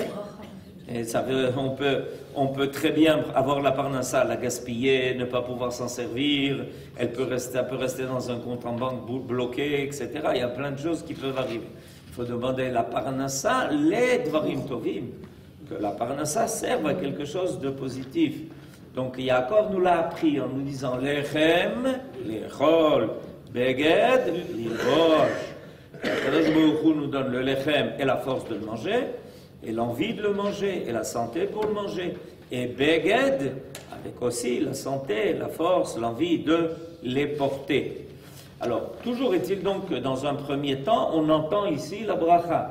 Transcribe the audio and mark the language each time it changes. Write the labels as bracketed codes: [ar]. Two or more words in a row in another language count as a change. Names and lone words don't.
[fr] Et on peut très bien avoir la parnassa, la gaspiller, ne pas pouvoir s'en servir, elle peut rester dans un compte en banque bloqué, etc. Il y a plein de choses qui peuvent arriver. Il faut demander la parnassa, les [he] dvarim tovim, [fr] que la parnassa serve à quelque chose de positif. Donc Yaakov nous l'a appris en nous disant [he] לחם, לאכול, בגד, ללבוש. הקדוש ברוך הוא [fr] nous donne le lechem et la force de le manger, et l'envie de le manger, et la santé pour le manger. Et beged, avec aussi la santé, la force, l'envie de les porter. Alors, toujours est-il donc que dans un premier temps, on entend ici la bracha.